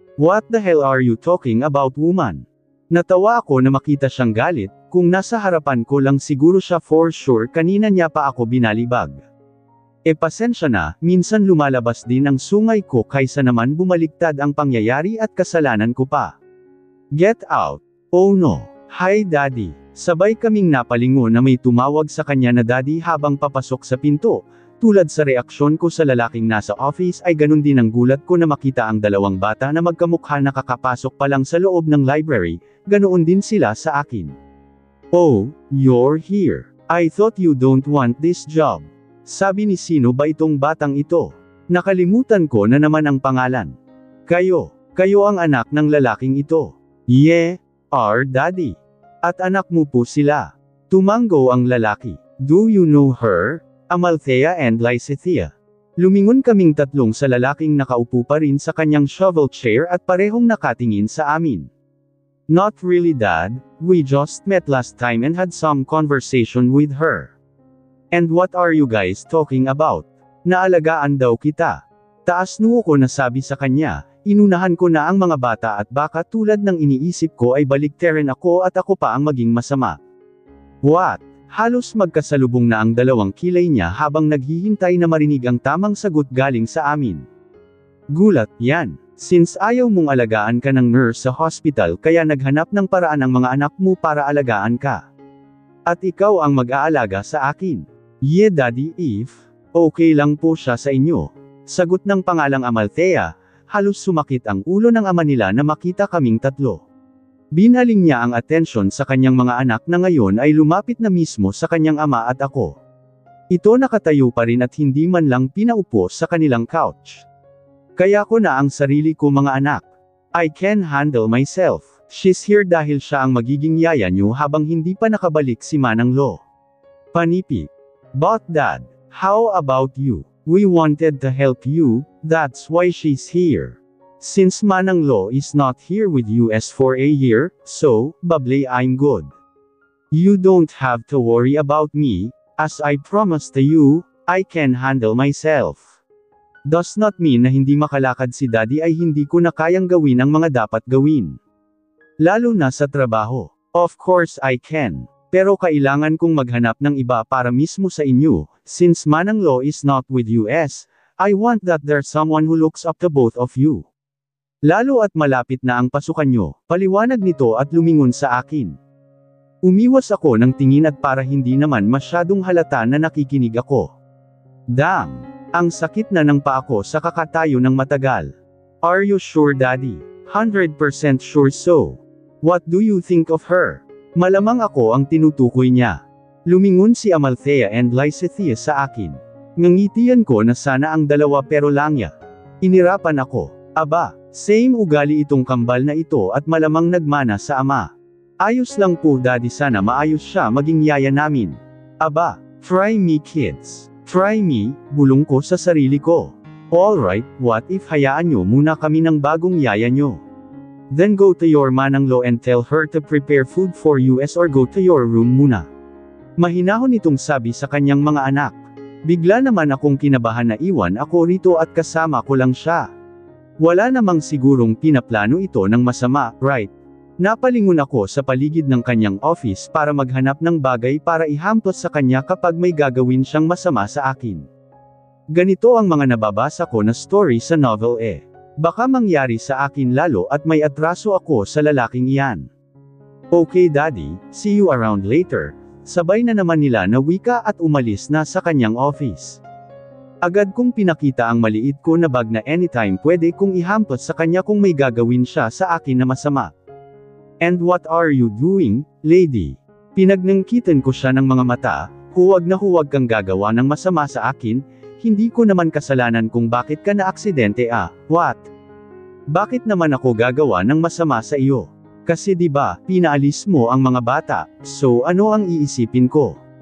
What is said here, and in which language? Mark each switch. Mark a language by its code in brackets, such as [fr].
[en] What the hell are you talking about, woman? [tl] Natawa ako na makita siyang galit, kung nasa harapan ko lang siguro siya for sure kanina niya pa ako binalibag. Pasensya na, minsan lumalabas din ang sungay ko kaysa naman bumaliktad ang pangyayari at kasalanan ko pa. [en] Get out. Oh no. Hi daddy. [tl] Sabay kaming napalingon na may tumawag sa kanya na daddy habang papasok sa pinto. Tulad sa reaksyon ko sa lalaking nasa office ay ganun din ang gulat ko na makita ang dalawang bata na magkamukha na kakapasok pa lang sa loob ng library, ganoon din sila sa akin. [en] Oh, you're here. I thought you don't want this job. [tl] Sabi ni sino ba itong batang ito? Nakalimutan ko na naman ang pangalan. Kayo ang anak ng lalaking ito. [en] Yeah, our daddy. [tl] At anak mo po sila. Tumango ang lalaki. [en] Do you know her? Amalthea and Lysithea. [tl] Lumingon kaming tatlong sa lalaking nakaupo pa rin sa kanyang shovel chair at parehong nakatingin sa amin. [en] Not really dad, we just met last time and had some conversation with her. And what are you guys talking about? [tl] Naalagaan daw kita. Taas noo ko nasabi sa kanya, inunahan ko na ang mga bata at baka tulad ng iniisip ko ay baliktarin ako at ako pa ang maging masama. What? Halos magkasalubong na ang dalawang kilay niya habang naghihintay na marinig ang tamang sagot galing sa amin. Gulat, yan. Since ayaw mong alagaan ka ng nurse sa hospital kaya naghanap ng paraan ang mga anak mo para alagaan ka. At ikaw ang mag-aalaga sa akin. [en] Yeah daddy, if [tl] okay lang po siya sa inyo. Sagot ng pangalang Amalthea, halos sumakit ang ulo ng ama nila na makita kaming tatlo. Binaling niya ang atensyon sa kanyang mga anak na ngayon ay lumapit na mismo sa kanyang ama at ako. Ito nakatayo pa rin at hindi man lang pinaupo sa kanilang couch. Kaya ko na ang sarili ko mga anak. [en] I can handle myself. She's here [tl] dahil siya ang magiging yaya niyo habang hindi pa nakabalik si Manang Lo. [en] Panipik. But dad, how about you? We wanted to help you, that's why she's here. Since Manang Lo is not here with us for a year, so, babli I'm good. You don't have to worry about me, as I promised to you, I can handle myself. Does not mean [tl] na hindi makalakad si daddy ay hindi ko na kayang gawin ang mga dapat gawin. Lalo na sa trabaho. [en] Of course I can. [tl] Pero kailangan kong maghanap ng iba para mismo sa inyo, [en] since Manang Lo is not with us, I want that there's someone who looks up to both of you. [tl] Lalo at malapit na ang pasukan nyo, paliwanag nito at lumingon sa akin. Umiwas ako ng tingin at para hindi naman masyadong halata na nakikinig ako. Dang! Ang sakit na ng paa ko sa kakatayo ng matagal. [en] Are you sure daddy? 100% sure so. What do you think of her? [tl] Malamang ako ang tinutukoy niya. Lumingon si Amalthea and Lysithea sa akin. Ngangitian ko na sana ang dalawa pero langya. Inirapan ako. Aba! Same ugali itong kambal na ito at malamang nagmana sa ama. Ayos lang po daddy sana maayos siya maging yaya namin. Aba, [en] try me kids. Try me, [tl] bulong ko sa sarili ko. [en] Alright, what if [tl] hayaan nyo muna kami ng bagong yaya nyo? [en] Then go to your Manang Lo and tell her to prepare food for us or go to your room muna. [tl] Mahinahon itong sabi sa kanyang mga anak. Bigla naman akong kinabahan na iwan ako rito at kasama ko lang siya. Wala namang sigurong pinaplano ito ng masama, right? Napalingon ako sa paligid ng kanyang office para maghanap ng bagay para ihampos sa kanya kapag may gagawin siyang masama sa akin. Ganito ang mga nababasa ko na story sa novel Baka mangyari sa akin lalo at may atraso ako sa lalaking iyan. [en] Okay daddy, see you around later. [tl] Sabay na naman nila na wika at umalis na sa kanyang office. Agad kong pinakita ang maliit ko na bag na anytime pwede kong ihampot sa kanya kung may gagawin siya sa akin na masama. [en] And what are you doing, lady? [tl] Pinagnangkitan ko siya ng mga mata, huwag na huwag kang gagawa ng masama sa akin, hindi ko naman kasalanan kung bakit ka na aksidente what? Bakit naman ako gagawa ng masama sa iyo? Kasi di ba, pinaalis mo ang mga bata, so ano ang iisipin ko?